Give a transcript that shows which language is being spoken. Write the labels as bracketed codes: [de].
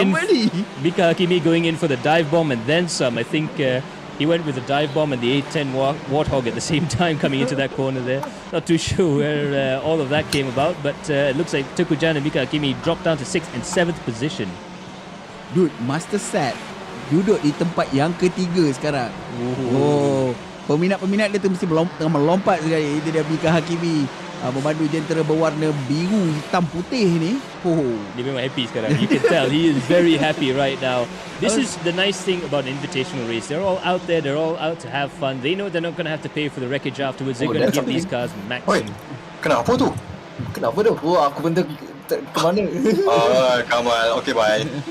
[en] somebody. Mika Hakimi going in for the dive bomb and then some. I think he went with the dive bomb and the 810 Warthog at the same time coming into that corner there. Not too sure where all of that came about, but it looks like Tukujan and Mika Hakimi dropped down to 6th and 7th position. [ms] Dude, Master Set duduk di tempat yang ketiga sekarang. Oh, peminat-peminat dia tu mesti tengah melompat sekali. Itu dia Mika Hakimi, memandu jentera berwarna biru, hitam, putih ni. Oh, Dia memang happy sekarang. [en] You can tell he is very happy right now. This is the nice thing about an invitational race. They're all out there. They're all out to have fun. They know they're not going to have to pay for the wreckage afterwards. They're going to give these cars Oi, maximum. [ms] kenapa tu? Kenapa tu? Oh, aku benda ke mana? [en] Kamal. Okay, bye.